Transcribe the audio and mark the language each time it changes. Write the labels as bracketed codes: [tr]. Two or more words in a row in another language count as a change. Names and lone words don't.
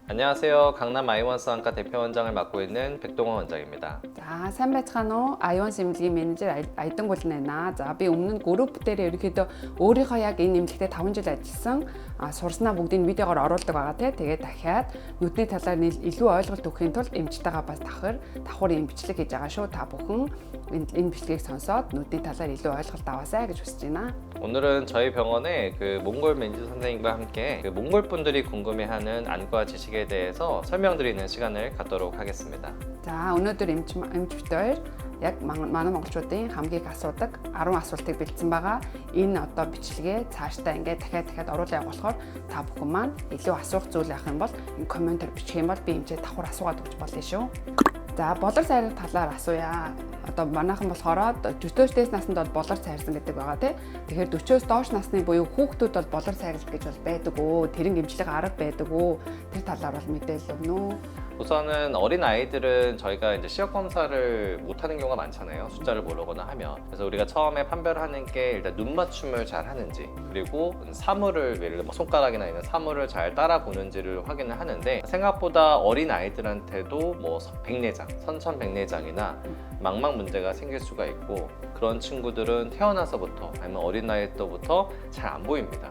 [ko] 안녕하세요. 강남 아이원스 안과 대표 원장을 맡고 있는 백동원 원장입니다. [mn] За сайн байцгаана уу? Ion's эмнэлгийн менежер Айдан Гулна байна. За би өмнө нь групп дээр ерөнхийдөө өөрийнхөө яг энэ эмнэлэгтээ 5 жил ажилласан сурснаа бүгдийг видеогоор оруулдаг байгаа те. Тэгээд дахиад нүдний талаар илүү ойлголт өгөхийн тулд эмчтэйгээ бас давхар юм бичлэг хийж байгаа шүү. Та бүхэн энэ бичлэгийг сонсоод нүдний талаар илүү ойлголт аваасай гэж хүсэж байна. [ko] 오늘은 저희 병원의 몽골 매니저 선생님과 함께 몽골 분들이 궁금해하는 안과 지식에 대해서 설명드리는 시간을 갖도록 하겠습니다. [mn] За өнөөдөр эмч битээр яг манай монголчуудын хамгийн их асуудаг 10 асуултыг бэлдсэн байгаа. Энэ одоо бичлэгээ цаашдаа ингээд дахиад оруулаа явуулахаар та бүхэн маань илүү асуух зүйл байх юм бол энэ комментээр бичих юм бол би эмчээ давхар асуугаад өгч болно шүү. За болор сайрах талаар асууя. Одоо манайхан болохоор 40-өөс наснд бол болор сайрсан гэдэг байгаа тий. Тэгэхээр 40-өөс доош насны буюу хүүхдүүд бол болор сайрлах гэж бол байдаг өө. Тэрэн эмчилгээ арга байдаг өө. Тэр талаар бол мэдээлэл өгнө үү? [ko] 우선은 어린 아이들은 저희가 이제 시력 검사를 못하는 경우가 많잖아요. 숫자를 모르거나 하면. 그래서 우리가 처음에 판별하는 게 일단 눈 맞춤을 잘 하는지, 그리고 사물을 예를 들어 손가락이나 있는 사물을 잘 따라 보는지를 확인을 하는데, 생각보다 어린 아이들한테도 뭐 백내장, 선천백내장이나 망막 문제가 생길 수가 있고, 그런 친구들은 태어나서부터 아니면 어린 나이 때부터 잘 안 보입니다.